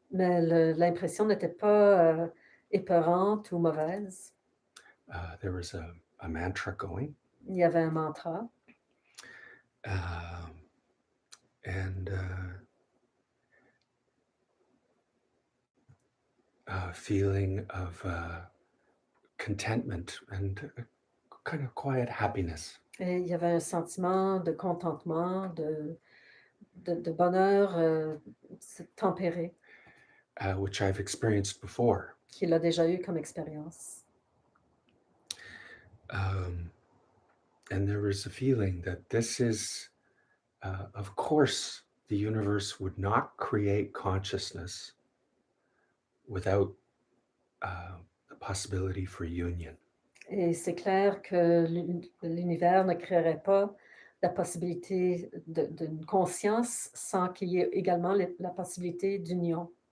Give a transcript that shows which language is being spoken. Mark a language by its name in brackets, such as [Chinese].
[French] Mais l'impression n'était pas épeurante ou mauvaise. [English] There was a mantra going. [French] Il y avait un mantra. [English] And a feeling of contentment and a kind of quiet happiness. [French] Et il y avait un sentiment de contentement, de bonheur tempéré. [English] Which I've experienced before. [French] Qu'il a déjà eu comme expérience. [English] And there was a feeling that this is, of course, the universe would not create consciousness without the possibility for union. [French] Et c'est clair que l'univers ne créerait pas la possibilité d'une conscience sans qu'il y ait également la possibilité d'union.